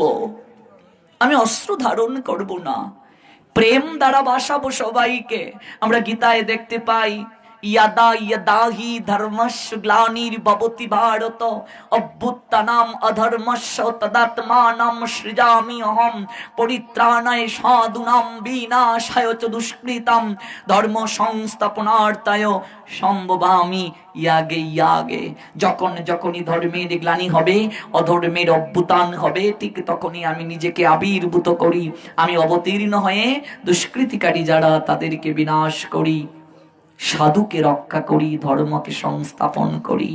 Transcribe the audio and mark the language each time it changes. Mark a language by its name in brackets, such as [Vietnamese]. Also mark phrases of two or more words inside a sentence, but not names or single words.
[Bangla] আমি অস্ত্র ধারণ করব না, প্রেম দ্বারা বাসাবো সবাইকে। আমরা গীতায় দেখতে পাই, [Sanskrit] ইয়াদা ইয়াদাহি ধর্মস্য গ্লানির্ভবতি ভারত অভ্যুত্থানাম অধর্মস্য তদাত্মানাম সৃজামি অহম পরিত্রাণায় সাধুনাম বিনাশায় চ দুষ্কৃতাম ধর্ম সংস্থাপনার্থায় সম্ভবামি ইয়াগে ইয়াগে। [Bangla] যখনই ধর্মের গ্লানি হবে, অধর্মের অভ্যুত্থান হবে, ঠিক তখনই আমি নিজেকে আবির্ভূত করি, আমি অবতীর্ণ হয়ে দুষ্কৃতিকারী যারা তাদেরকে বিনাশ করি, সাধুকে রক্ষা করি, ধর্মকে সংস্থাপন করি।